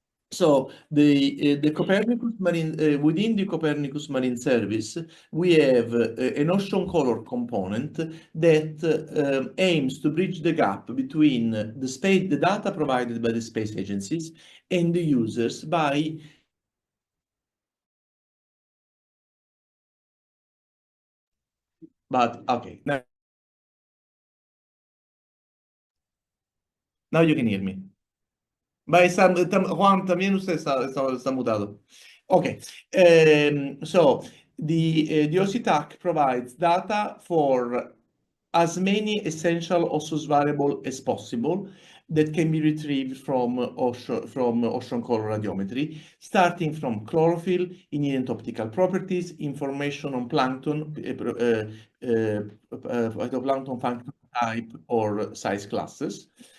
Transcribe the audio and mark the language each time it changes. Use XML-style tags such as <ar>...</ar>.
<en>So the Copernicus Marine, within the Copernicus Marine Service, we have an ocean color component that aims to bridge the gap between the data provided by the space agencies and the users by okay, now you can hear me.</en> <es>Juan, también usted está mutado.</es> <en>Okay, so the OCTAC provides data for as many essential osseous variables as possible that can be retrieved from ocean color radiometry, starting from chlorophyll, inherent optical properties, information on plankton, phytoplankton function type or size classes.</en>